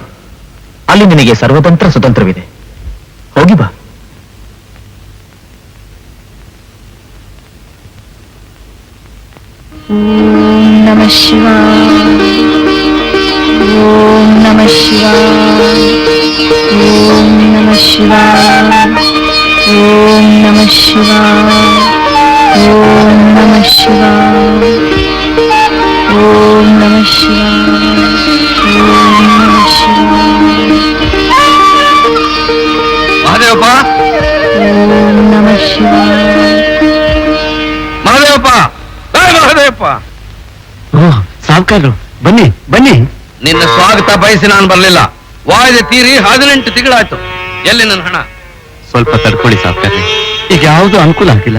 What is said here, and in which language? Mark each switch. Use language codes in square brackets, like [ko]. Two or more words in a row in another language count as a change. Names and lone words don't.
[kn] ಅಲ್ಲಿ ನಿನಗೆ ಸರ್ವತಂತ್ರ ಸ್ವತಂತ್ರವಿದೆ. ಹೋಗಿ ಬಾ. [sa] ಓಂ ನಮಃ ಶಿವಾಯ, ಓಂ ನಮಃ ಶಿವಾಯ, ಓಂ ನಮಃ ಶಿವಾಯ, ಓಂ ನಮಃ ಶಿವಾಯ, ಓಂ ನಮಃ ಶಿವಾಯ, ಓಂ ನಮಃ ಶಿವಾಯ, ಓಂ ನಮಃ ಶಿವಾಯ. [kn] ಮಹಾದೇವಪ್ಪ, [sa] ಓಂ ನಮಃ ಶಿವಾಯ. [kn] ಮಹಾದೇವಪ್ಪ, ಮಹಾದೇವಪ್ಪ. ಸಾವುಕಾರರು, ಬನ್ನಿ ಬನ್ನಿ. ನಿನ್ನ ಸ್ವಾಗತ ಬಯಸಿ ನಾನು ಬರಲಿಲ್ಲ. ವಾಯ್ದೆ ತೀರಿ 18 ತಿಂಗಳಾಯ್ತು. ಎಲ್ಲಿ ನನ್ನ ಹಣ? ಸ್ವಲ್ಪ ತಡ್ಕೊಳ್ಳಿ ಸಾವುಕಾರ್ರೆ, ಈಗ ಯಾವುದು ಅನುಕೂಲ ಆಗಿಲ್ಲ.